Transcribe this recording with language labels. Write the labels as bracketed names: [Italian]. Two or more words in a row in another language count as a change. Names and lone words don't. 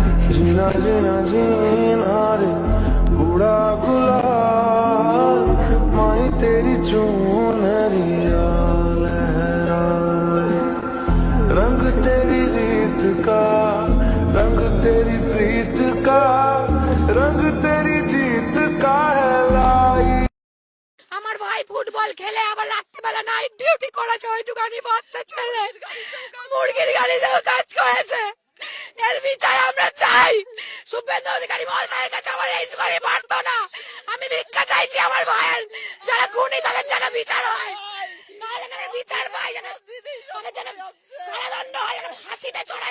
[Hindi] जीना जीना जीना रे उड़ा गुलाल माही तेरी चूनरिया लहराए रंग तेरी रीत का रंग तेरी प्रीत का रंग तेरी जीत का है लाई। [Bangla] আমার ভাই ফুটবল খেলে আবার রাত্রিবেলা নাইট ডিউটি করেছে, ওইটুকানি বাচ্চা ছেলে মুরগির গাড়িতেও কাজ করেছে। এর বিচার আমরা চাই। শুভেন্দু অধিকারী মহাশয়ের কাছে আমার এইটুকানি পারতো না। আমি ভিক্ষা চাইছি আমার ভাইয়ের, যারা খুনি তাদের যেন বিচার হয়, তাহলে যেন বিচার পাই, যেন তাদের যেন কারাদণ্ড হয়, যেন ফাঁসিতে চড়ায়।